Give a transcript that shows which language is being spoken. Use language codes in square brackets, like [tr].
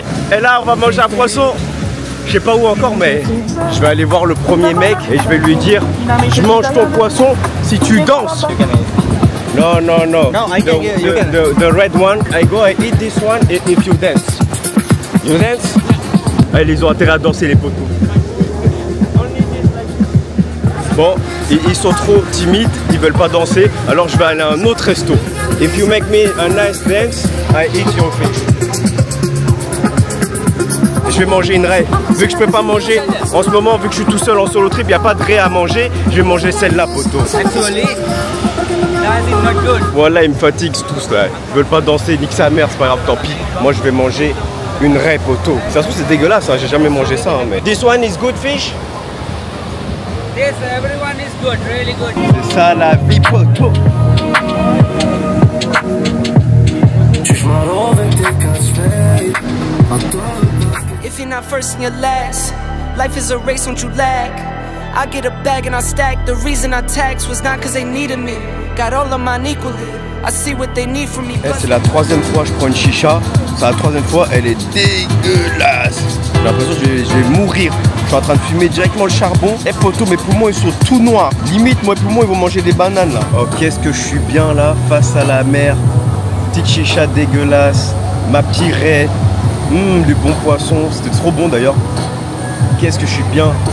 [fr] Et là, on va manger un poisson. Je sais pas où encore, mais je vais aller voir le premier mec et je vais lui dire: je mange ton poisson si tu danses. [en] No, no, no. No, I can get you. The red one, I go and eat this one if you dance. You dance? [fr] Ah, ils ont intérêt à danser les poteaux. Bon, ils sont trop timides, ils veulent pas danser, alors je vais aller à un autre resto. [en] If you make me a nice dance, I eat your fish. [fr] Je vais manger une raie. Vu que je peux pas manger en ce moment, vu que je suis tout seul en solo trip, il n'y a pas de raie à manger, je vais manger celle-là, poteau. [en] Actually, that is not good. [fr] Voilà, ils me fatiguent tous là. Ils veulent pas danser, nique sa mère, c'est pas grave, tant pis. Moi, je vais manger une raie, poteau. Ça se trouve, c'est dégueulasse, hein, j'ai jamais mangé ça. Hein, mais... [en] This one is good fish? Yes, everyone is good, really good. [fr] C'est ça la vie, poteau. [en] If you're not first and you're last, life is a race, don't you lag. I get a bag and I stack. The reason I tax was not cause they needed me. Got all of mine equally. I see what they need from me. [fr] C'est la troisième fois que je prends une chicha. C'est la troisième fois, elle est dégueulasse. J'ai l'impression que je vais mourir. Je suis en train de fumer directement le charbon. Eh poteau, mes poumons ils sont tout noirs. Limite, mes poumons ils vont manger des bananes là. Oh, qu'est-ce que je suis bien là, face à la mer. Petite chicha dégueulasse. Ma petite raie. Du bon poisson. C'était trop bon d'ailleurs. Qu'est-ce que je suis bien.